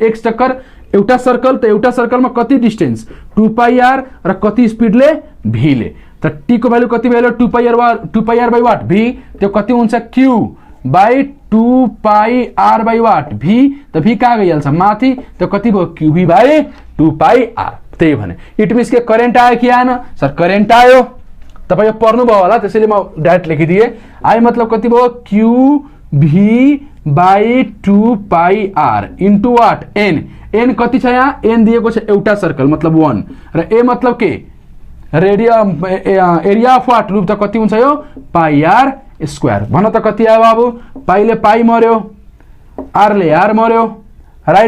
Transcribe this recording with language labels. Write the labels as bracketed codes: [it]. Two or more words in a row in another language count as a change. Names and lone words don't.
[ne] एक चक्कर एउटा सर्कल, त एउटा सर्कलमा कति डिस्टेन्स? [en] 2 pi r, [ne] र कति स्पीडले? भी ले। त टी को भ्यालु कति भयो? [en] 2 pi r by what v, [ne] त्यो कति हुन्छ? [en] q by 2 pi r by what v. [ne] त भी कहाँ गइहाल्छ? माथि, त्यो कति भयो? [en] q v by 2 pi r. [ne] त्यही भने [en] it means [ne] के करेन्ट आयो कि आएन? सर करेन्ट आयो। तपाईँ पढ्नुभयो होला, त्यसैले म डाइरेक्ट लेखिदिएँ। आई मतलब कति भयो? [en] q v by 2 pi r into what N. [ne] एन कति छ यहाँ, एन दिएको छ एउटा सर्कल मतलब 1 र ए मतलब के [en] area of what loop [ne] त कति हुन्छ यो [en] pi r square. [ne] भन त कति आयो बाबु, पाईले पाई मर्यो, आरले आर मर्यो, राइट।